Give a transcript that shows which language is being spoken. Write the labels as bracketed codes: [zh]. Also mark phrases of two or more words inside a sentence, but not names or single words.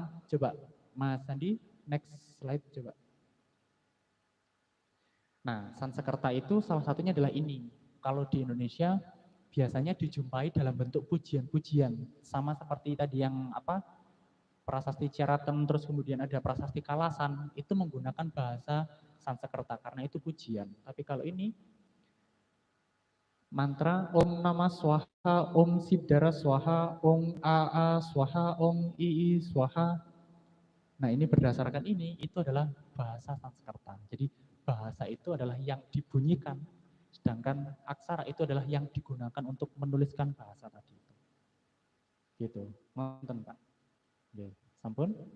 [id] Coba Mas Sandi, next slide coba. Nah, Sanskerta itu salah satunya adalah ini. Kalau di Indonesia biasanya dijumpai dalam bentuk pujian-pujian. Sama seperti tadi yang prasasti Ceraten, terus kemudian ada prasasti Kalasan, itu menggunakan bahasa Sanskerta karena itu pujian. Tapi kalau ini mantra [sa] Om Nama Swaha, Om Siddhara Swaha, Om AA Swaha, Om II Swaha. [id] Nah ini berdasarkan ini, itu adalah bahasa Sanskerta. Jadi bahasa itu adalah yang dibunyikan, sedangkan aksara itu adalah yang digunakan untuk menuliskan bahasa tadi itu. Gitu, nonton Pak. Oke, sampun.